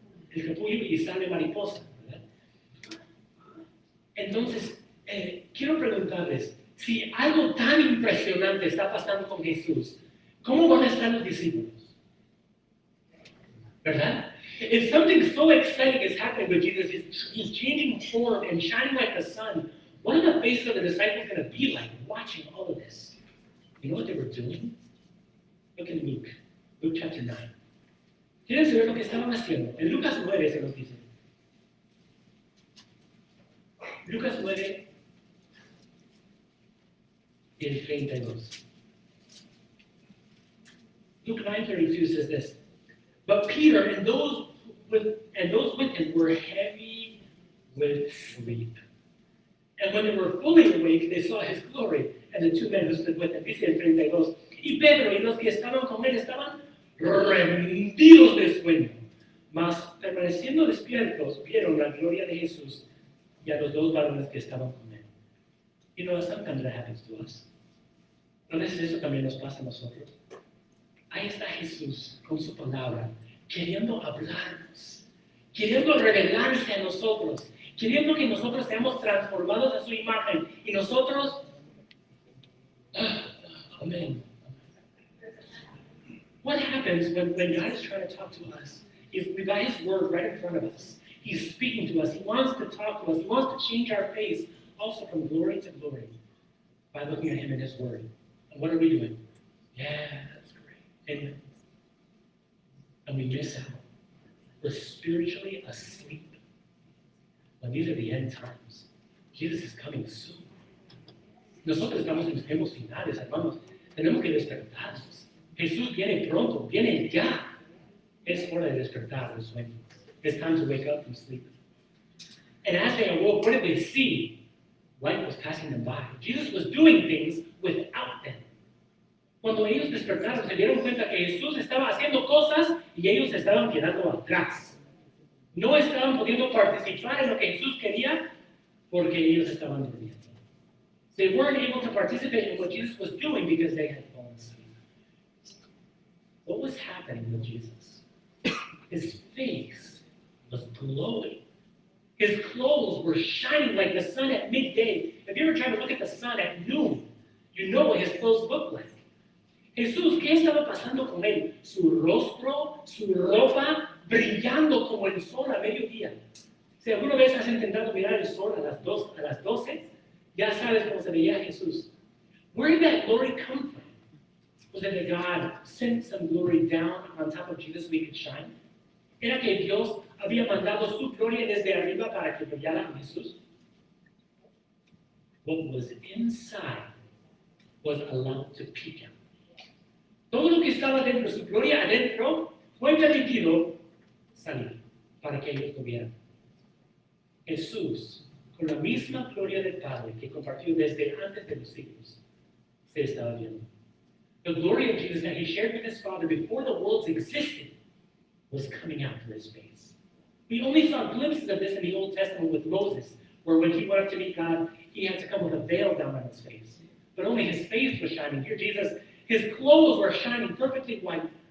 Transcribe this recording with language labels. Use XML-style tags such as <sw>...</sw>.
<es>El capullo y sale mariposa, ¿verdad? Entonces, quiero preguntarles, si algo tan impresionante está pasando con Jesús, ¿cómo van a estar los discípulos? ¿Verdad?</es> <en>If something so exciting is happening with Jesus, he's changing form and shining like the sun, what are the faces of the disciples going to be like watching all of this? You know what they were doing? Look at Luke chapter 9.</en> <es>¿Quieren saber lo que estaban haciendo? En Lucas 9 se nos dice. Lucas 9 y el 32.</es> <en>Luke 9:32 says this. But Peter and those with him were heavy with sleep. And when they were fully awake, they saw his glory and the 2 men who stood with him.</en> <es>Dice el 32. Y Pedro y los que estaban con él estaban rendidos de sueño. Mas permaneciendo despiertos, vieron la gloria de Jesús y a los 2 varones que estaban con él.</es> <en>You know, sometimes that happens to us.</en> <es>A veces eso también nos pasa a nosotros. Ahí está Jesús con su palabra, queriendo hablarnos, queriendo revelarse a nosotros, queriendo que nosotros seamos transformados a su imagen y nosotros, amén.</es> <en>What happens when God is trying to talk to us? If we got His word right in front of us, He's speaking to us, He wants to talk to us, He wants to change our face also from glory to glory by looking at Him in His word. And what are we doing? Yeah. And we miss out. We're spiritually asleep. When these are the end times, Jesus is coming soon.</en> <es>Nosotros estamos en los tiempos finales, hermanos. Tenemos que despertarnos. Jesús viene pronto, viene ya. Es hora de despertar del sueño.</es> <en>It's time to wake up from sleep. And as they awoke, what did they see? Life was passing them by. Jesus was doing things without them.</en> <es>Cuando ellos despertaron, se dieron cuenta que Jesús estaba haciendo cosas y ellos estaban quedando atrás. No estaban pudiendo participar en lo que Jesús quería porque ellos estaban durmiendo.</es> <en>They weren't able to participate in what Jesus was doing because they had fallen asleep. What was happening with Jesus? His face was glowing. His clothes were shining like the sun at midday. If you ever try to look at the sun at noon, you know what his clothes look like.</en> <es>Jesús, ¿qué estaba pasando con él? Su rostro, su ropa, brillando como el sol a mediodía. Si alguna vez has intentado mirar el sol a las 12, ya sabes cómo se veía Jesús.</es> <en>Where did that glory come from? Was it that God sent some glory down on top of Jesus so he could shine?</en> <es>¿Era que Dios había mandado su gloria desde arriba para que brillara en Jesús?</es> <en>What was inside was allowed to peek out.</en> <es>Todo lo que estaba dentro, su gloria adentro, fue permitido salir para que ellos lo vieran. Jesús, con la misma gloria del Padre que compartió desde antes de los siglos, se estaba viendo.</es> <en>The glory of Jesus that he shared with his Father before the worlds existed was coming out from his face. We only saw glimpses of this in the Old Testament with Moses, where when he went up to meet God, he had to come with a veil down on his face. But only his face was shining. Here, Jesus, his clothes were shining perfectly white.</en>